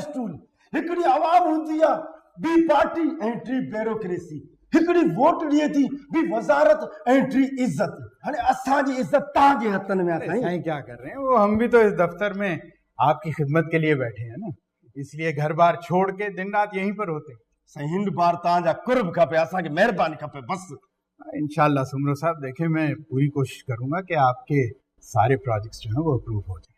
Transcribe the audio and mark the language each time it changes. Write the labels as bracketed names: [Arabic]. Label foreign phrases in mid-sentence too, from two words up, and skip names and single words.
[Sindhi] स्टूल हिकिड़ी आवाम हूंदी आहे, ॿी पार्टी ऐं टी ब्यूरोक्रेसी। हिकिड़ी वोट ॾिए थी, ॿी वज़ारत ऐं टी इज्जत। हाणे असांजी इज्जत तव्हांजे हथनि में आहे। [Urdu] سائیں کیا کر رہے ہیں، وہ ہم بھی تو اس دفتر میں آپ کی خدمت کے لیے بیٹھے ہیں نا، اس لیے گھر بار چھوڑ کے دن رات یہیں پر ہوتے. [Sindhi] साईं हिंद बार तव्हांजा कुर्ब खपे, असांखे महिरबानी खपे बस। [Urdu] ان شاء اللہ سومرو صاحب، دیکھیے میں پوری کوشش کروں گا کہ آپ کے سارے پروجیکٹس جو ہیں وہ اپروو ہو جائے.